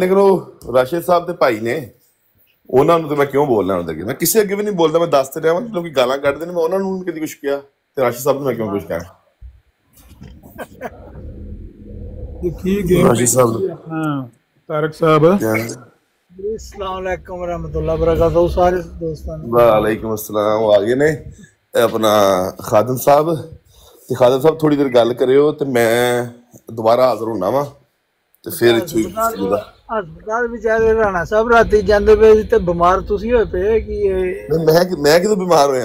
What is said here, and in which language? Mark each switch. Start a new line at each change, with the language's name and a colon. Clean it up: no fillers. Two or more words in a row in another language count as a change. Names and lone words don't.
Punjabi: ਲੇਕਿਨ ਉਹ ਰਾਸ਼ਿਦ ਸਾਹਿਬ ਦੇ ਭਾਈ ਨੇ, ਉਹਨਾਂ ਨੂੰ ਤਾਂ ਮੈਂ ਕਿਉਂ ਬੋਲਣਾ ਉਹਨਾਂ ਦੇ ਅੱਗੇ? ਮੈਂ ਕਿਸੇ ਅੱਗੇ ਵੀ ਨਹੀਂ ਬੋਲਦਾ, ਮੈਂ ਦੱਸ ਤੇ ਰਿਹਾ ਵਾਂ। ਲੋਕੀ ਗਾਲਾਂ ਕੱਢਦੇ ਨੇ, ਮੈਂ ਉਹਨਾਂ ਨੂੰ ਕਦੀ ਕੁਛ ਕਿਹਾ, ਤੇ ਰਾਸ਼ਿਦ ਸਾਹਿਬ ਨੂੰ ਮੈਂ ਕਿਉਂ ਕੁਛ ਕਿਹਾ? ਰਾਸ਼ਿਦ ਸਾਹਿਬ, ਹਾਂ ਤਾਰਕ ਸਾਹਿਬ,
Arabic: السلام عليكم رحمة الله بركاته
Punjabi: ਸਾਰੇ ਦੋਸਤੋਂ ਨੂੰ।
Arabic: وعليكم السلام.
Punjabi: ਉਹ ਆ ਗਏ ਨੇ ਆਪਣਾ ਖਾਦਮ ਸਾਹਿਬ, ਤੇ ਖਾਦਮ ਸਾਹਿਬ ਥੋੜੀ ਦੇਰ ਗੱਲ ਕਰਿਓ ਤੇ ਮੈਂ ਦੁਬਾਰਾ ਹਾਜ਼ਰ ਹੋਣਾ ਵਾ, ਤੇ ਫਿਰ ਹਸਪਤਾਲ ਵਿਚਾਰੇ ਰਾਣਾ ਸਾਹਿਬ ਰਾਤੀ ਜਾਂਦੇ ਪਏ ਸੀ ਤੇ ਬਿਮਾਰ ਤੁਸੀਂ ਹੋਏ ਪਏ ਕਿ ਮੈਂ ਕਿਦੋਂ ਬਿਮਾਰ ਹੋਇਆ?